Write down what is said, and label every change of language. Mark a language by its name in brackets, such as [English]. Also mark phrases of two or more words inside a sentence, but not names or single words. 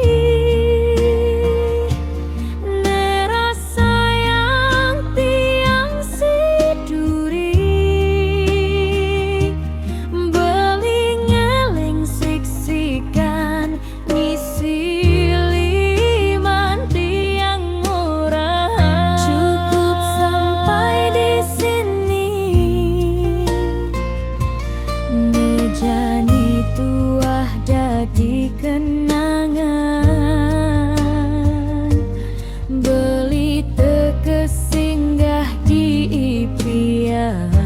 [Balinese] nera sayang tiang siduri, beli ngeling siksikan ngisi liman tiang murah. [Indonesian] Cukup sampai di sini, [Balinese] Jani tuah dadi kenangan, beli teke singgah di impian.